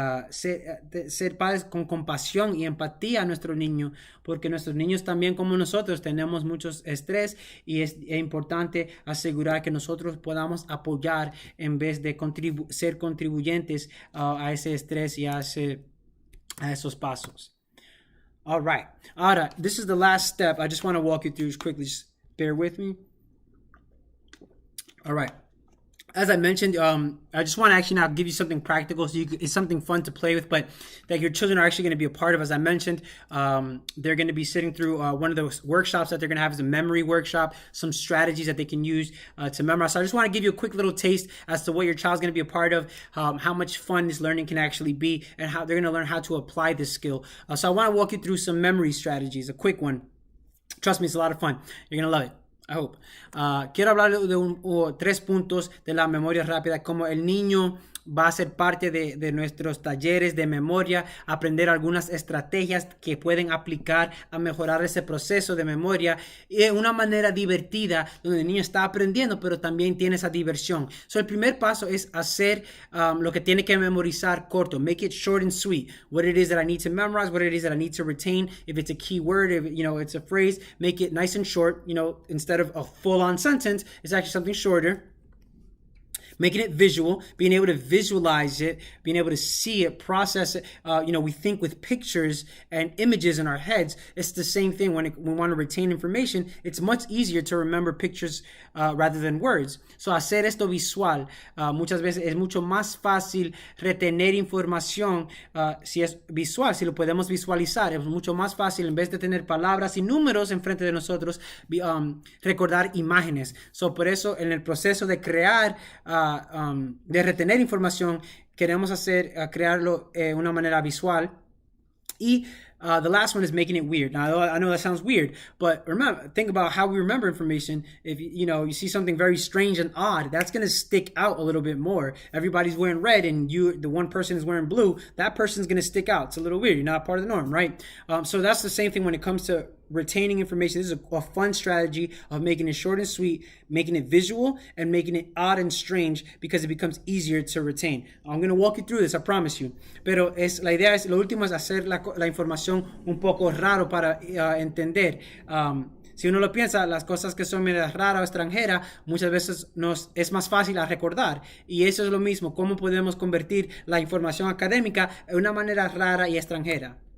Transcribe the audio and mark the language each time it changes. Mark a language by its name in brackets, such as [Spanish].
[Spanish] ser padres con compasión y empatía a nuestro niño, porque nuestros niños también, como nosotros, tenemos mucho estrés y es importante asegurar que nosotros podamos apoyar en vez de ser contribuyentes a ese estrés y a esos pasos. [English] All right. Ahora, this is the last step. I just want to walk you through this quickly. Just bear with me. All right. As I mentioned, I just want to actually now give you something practical, so it's something fun to play with, but that your children are actually going to be a part of. As I mentioned, they're going to be sitting through one of those workshops that they're going to have is a memory workshop, some strategies that they can use to memorize. So I just want to give you a quick little taste as to what your child's going to be a part of, how much fun this learning can actually be, and how they're going to learn how to apply this skill. So I want to walk you through some memory strategies, a quick one. Trust me, it's a lot of fun. You're going to love it. I hope. [Spanish] Quiero hablar de 3 puntos de la memoria rápida, como el niño va a ser parte de nuestros talleres de memoria, aprender algunas estrategias que pueden aplicar a mejorar ese proceso de memoria de una manera divertida, donde el niño está aprendiendo, pero también tiene esa diversión. El primer paso es hacer lo que tiene que memorizar corto. [English] Make it short and sweet. What it is that I need to memorize, what it is that I need to retain. If it's a key word, if it's a phrase, make it nice and short. Instead of a full-on sentence, it's actually something shorter. Making it visual, being able to visualize it, being able to see it, process it. We think with pictures and images in our heads. It's the same thing when we want to retain information. It's much easier to remember pictures rather than words. [Spanish] So hacer esto visual, muchas veces es mucho más fácil retener información si es visual, si lo podemos visualizar. Es mucho más fácil, en vez de tener palabras y números enfrente de nosotros, recordar imágenes. Por eso en el proceso de crear de retener información, queremos crearlo de una manera visual. [English] Y the last one is making it weird. Now, I know that sounds weird, but think about how we remember information. If you see something very strange and odd, that's going to stick out a little bit more. Everybody's wearing red and the one person is wearing blue. That person's going to stick out. It's a little weird. You're not part of the norm, right? So that's the same thing when it comes to retaining information. This is a fun strategy of making it short and sweet, making it visual, and making it odd and strange, because it becomes easier to retain. I'm going to walk you through this, I promise you. [Spanish] Pero la idea es, lo último es hacer la información un poco raro para entender. Si uno lo piensa, las cosas que son medio raras o extranjeras, muchas veces es más fácil a recordar. Y eso es lo mismo, cómo podemos convertir la información académica en una manera rara y extranjera.